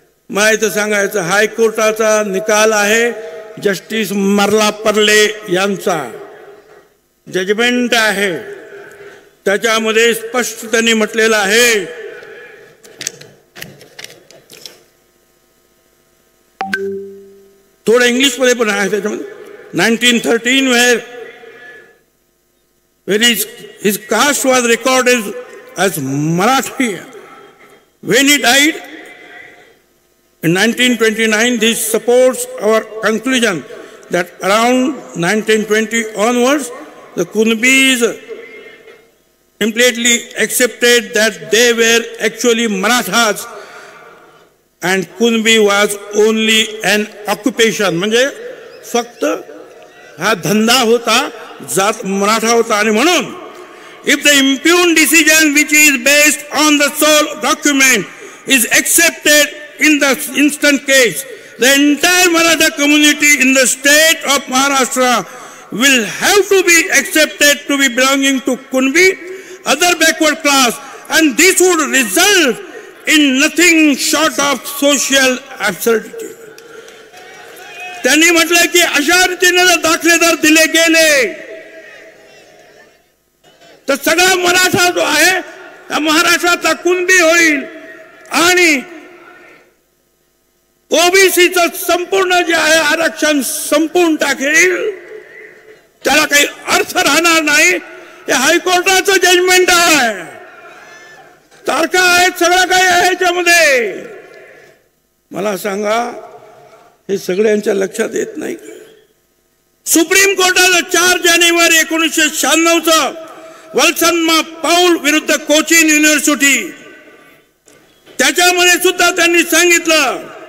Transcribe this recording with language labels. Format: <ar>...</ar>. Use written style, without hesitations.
<mr>माहिती सांगायचं, हायकोर्टाचा निकाल आहे, जस्टिस मर्लापर्ले यांचा जजमेंट आहे. त्याच्यामध्ये स्पष्ट त्यांनी म्हटलेलं आहे थोडं इंग्लिश मध्ये पण आहे त्याच्यामध्ये.</mr> <en>1913 where his caste was recorded as Marathi. When he died in 1929, this supports our conclusion that around 1920 onwards, the Kunbis completely accepted that they were actually Marathas and Kunbi was only an occupation.</en> <mr>म्हणजे फक्त हा धंदा होता, जात मराठा होता. आणि म्हणून</mr> <en>if the impugned decision which is based on the sole document is accepted in the instant case, the entire Maratha community in the state of Maharashtra will have to be accepted to be belonging to Kunbi, other backward class, and this would result in nothing short of social absurdity.</en> <mr>त्यांनी म्हटलं की अशा रीतीने जर दाखलेदार दिले गेले तर सगळा मराठा जो आहे त्या महाराष्ट्राचा कुणबी होईल आणि ओबीसीचं संपूर्ण जे आहे आरक्षण संपून टाकेल, त्याला काही अर्थ राहणार नाही. हे हायकोर्टाचं जजमेंट आहे, तारखा आहेत, सगळं काही आहे याच्यामध्ये. मला सांगा हे सगळ्यांच्या लक्षात येत नाही. सुप्रीम कोर्टानं 4 जानेवारी 1996 वल्सन्मा पाऊल विरुद्ध कोचिन युनिव्हर्सिटी, त्याच्यामध्ये सुद्धा त्यांनी सांगितलं,</mr>